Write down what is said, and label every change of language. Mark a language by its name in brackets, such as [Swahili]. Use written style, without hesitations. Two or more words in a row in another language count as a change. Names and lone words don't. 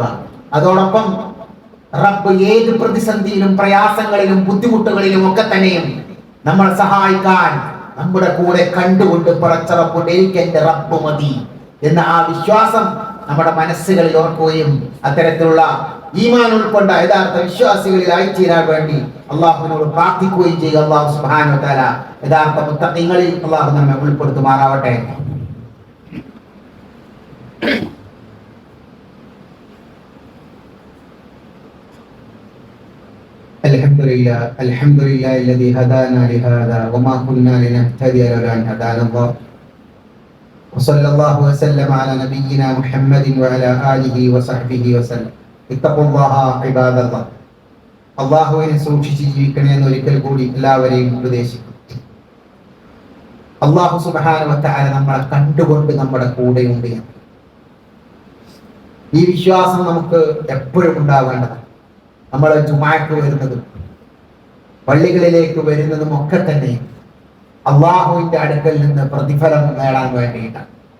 [Malayalam] അതോടൊപ്പം റബ്ബ് ഏത് പ്രതിസന്ധിയിലും പ്രയാസങ്ങളിലും ബുദ്ധിമുട്ടുകളിലും ഒക്കെ തന്നെയും നമ്മളെ സഹായിക്കാൻ നമ്മുടെ കൂടെ കണ്ടുകൊണ്ട് പടച്ച റബ്ബ് എനിക്ക് എന്റെ റബ്ബ് മതി എന്ന ആ വിശ്വാസം നമ്മുടെ മനസ്സുകളിൽ ഓർക്കുകയും അത്തരത്തിലുള്ള ഈമാൻ ഉൾക്കൊണ്ട യഥാർത്ഥ വിശ്വാസികളിൽ ആയിത്തീരാൻ വേണ്ടി അള്ളാഹുവിനോട് പ്രാർത്ഥിക്കുകയും ചെയ്യുക. [Arabic] الله سبحانه وتعالى [Malayalam] യഥാർത്ഥ മുത്തഖീങ്ങളിൽ അള്ളാഹു നമ്മെ ഉൾപ്പെടുത്തുമാറാവട്ടെ. [Arabic] അൽഹംദുലില്ലാഹി الذي هدانا لهذا وما كنا لنهتدي لولا أن هدانا الله وصلى الله وسلم على نبينا محمد وعلى آله وصحبه وسلم. اتقوا الله عباد الله. [Malayalam] അള്ളാഹുവിനെ സൂക്ഷിച്ച് ജീവിക്കണേ എന്ന് ഒരിക്കൽ കൂടി എല്ലാവരെയും ഉപദേശിക്കും. [Arabic] الله سبحانه وتعالى [Malayalam] നമ്മളെ കണ്ടുകൊണ്ട് നമ്മുടെ കൂടെയുണ്ട്. ഈ വിശ്വാസം നമുക്ക് എപ്പോഴും ഉണ്ടാവേണ്ടതാണ്. നമ്മൾ ജുമാക്ക് വരുന്നതും പള്ളികളിലേക്ക് വരുന്നതും ഒക്കെ തന്നെ അള്ളാഹുവിന്റെ അടുക്കൽ നിന്ന് പ്രതിഫലം നേടാൻ വേണ്ടിയിട്ടാണ്.